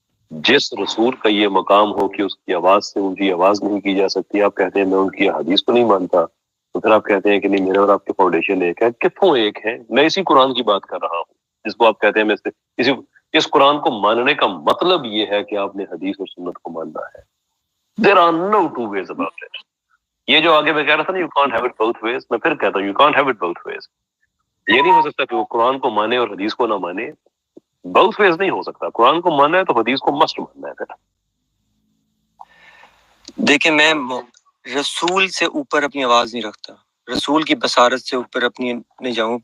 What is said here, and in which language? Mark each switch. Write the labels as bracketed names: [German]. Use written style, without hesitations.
[Urdu] جس رسول کا یہ مقام ہو کہ اس کی آواز سے اونچی آواز نہیں کی جا سکتی، آپ کہتے ہیں میں ان کی حدیث کو نہیں مانتا، تو پھر آپ کہتے ہیں کہ نہیں میرے اور آپ کے فاؤنڈیشن ایک ہے. کتوں ایک ہے؟ میں اسی قرآن کی بات کر رہا ہوں جس کو آپ کہتے ہیں میں اس قرآن کو ماننے کا مطلب یہ ہے کہ آپ نے حدیث اور سنت کو ماننا ہے. [English] There are no two ways about it. [Urdu] یہ جو آگے میں کہہ رہا تھا نا [English] you can't have it both ways، [Urdu] میں پھر کہتا ہوں you can't have it both ways. یہ نہیں ہو سکتا کہ وہ قرآن کو مانے اور حدیث کو نہ مانے. [English] both ways [Urdu] نہیں ہو سکتا. قرآن کو ماننا ہے تو حدیث کو must ماننا ہے. پھر دیکھیں میں رسول سے اوپر اپنی آواز نہیں رکھتا، رسول کی بصارت سے اوپر اپنی نہیں جاؤں.